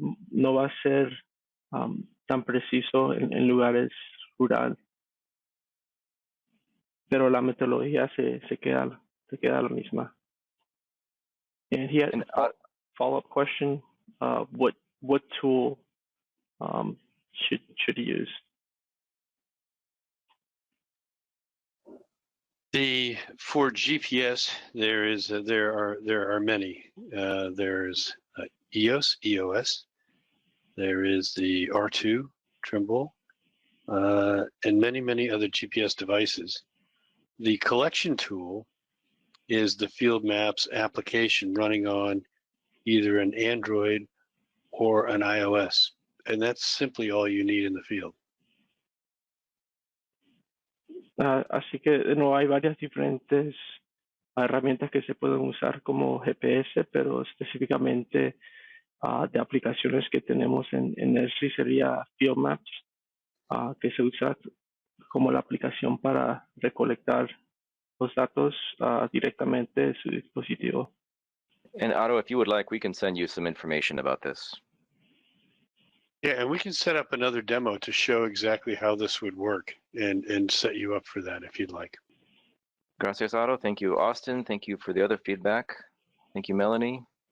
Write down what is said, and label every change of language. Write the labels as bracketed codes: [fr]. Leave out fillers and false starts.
[es] No va a ser tan preciso en lugares rurales, pero la metodología se queda la misma. [en] And he had a follow-up question: what tool should he use? For GPS, there are many. There's EOS. There is the R2 Trimble, and many other GPS devices. The collection tool is the Field Maps application running on either an Android or an iOS, and that's simply all you need in the field. [es] Así que no hay varias diferentes herramientas que se pueden usar como GPS, pero específicamente de aplicaciones que tenemos en Esri sería Field Maps, que se usa como la aplicación para recolectar los datos directamente de su dispositivo. [en] And Otto, if you would like, we can send you some information about this. Yeah, and we can set up another demo to show exactly how this would work and set you up for that if you'd like. [es] Gracias, [en] Otto. Thank you, Austin. Thank you for the other feedback. Thank you, Melanie.